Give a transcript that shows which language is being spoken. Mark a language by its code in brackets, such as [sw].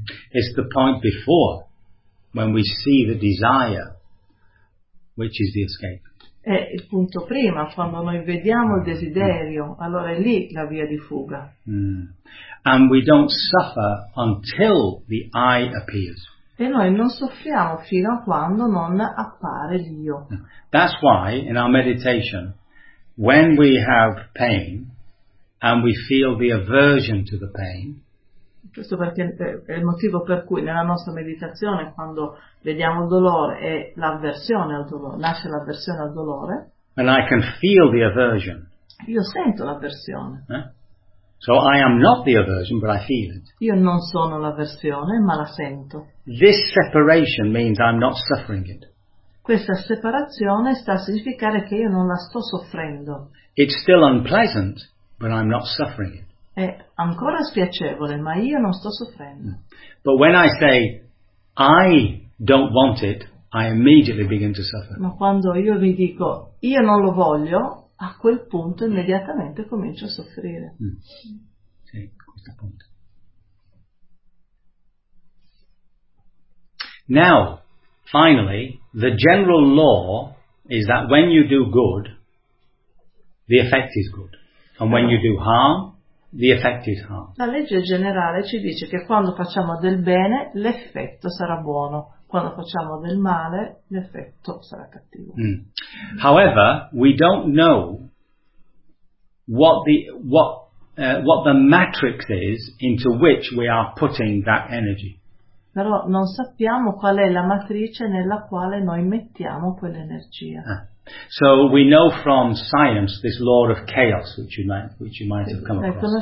[en] It's the point before, when we see the desire, which is the escape. [it] È il punto prima, quando noi vediamo il desiderio, allora è lì la via di fuga. Mm. [en] And we don't suffer until the I appears. [it] E noi non soffriamo fino a quando non appare l'io. [en] That's why in our meditation, when we have pain and we feel the aversion to the pain. [it] Questo perché è il motivo per cui nella nostra meditazione, quando vediamo il dolore, è l'avversione al dolore, nasce l'avversione al dolore. [en] And I can feel the aversion. [it] Io sento l'avversione. [en] So I am not the aversion, but I feel it. [it] Io non sono l'avversione, ma la sento. [en] This separation means I'm not suffering it. [it] Questa separazione sta a significare che io non la sto soffrendo. [en] It's still unpleasant, but I'm not suffering it. [it] È ancora spiacevole, ma io non sto soffrendo. [en] But when I say I don't want it, I immediately begin to suffer. [it] Ma quando io mi dico io non lo voglio, a quel punto immediatamente comincio a soffrire. Mm. Sì, questo punto. [en] Now, finally, the general law is that when you do good, the effect is good. And when you do harm, the effect is harm. [it] La legge generale ci dice che quando facciamo del bene, l'effetto sarà buono. Quando facciamo del male, l'effetto sarà cattivo. Mm. [en] However, we don't know what the matrix is into which we are putting that energy. [it] Però non sappiamo qual è la matrice nella quale noi mettiamo quell'energia. [en] So we know from science this law of chaos which you might have come across.